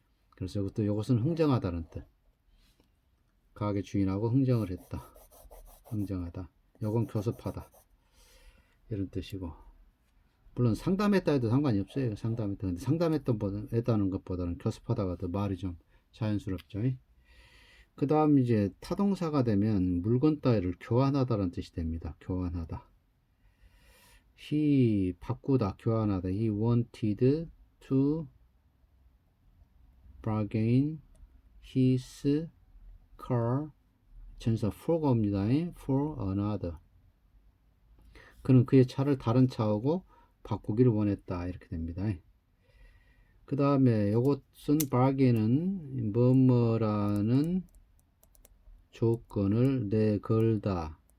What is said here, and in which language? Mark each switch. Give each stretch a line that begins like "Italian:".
Korean: 그래서 이것은 흥정하다는 뜻. 가게 주인하고 흥정을 했다. 흥정하다. 요건 교섭하다. 이런 뜻이고. 물론 상담했다 해도 상관이 없어요. 상담했다. 근데 상담했다는 것보다는 교섭하다가 더 말이 좀 자연스럽죠. 그 다음 이제 타동사가 되면 물건 따위를 교환하다라는 뜻이 됩니다. 교환하다. he 바꾸다, 교환하다.
English: he wanted to bargain his car. 전사 for가 옵니다. for another.
Korean: 그는 그의 차를 다른 차하고 바꾸기를 원했다. 이렇게 됩니다. 그 다음에 이것은 bargain은 뭐뭐라는 조건을 내걸다.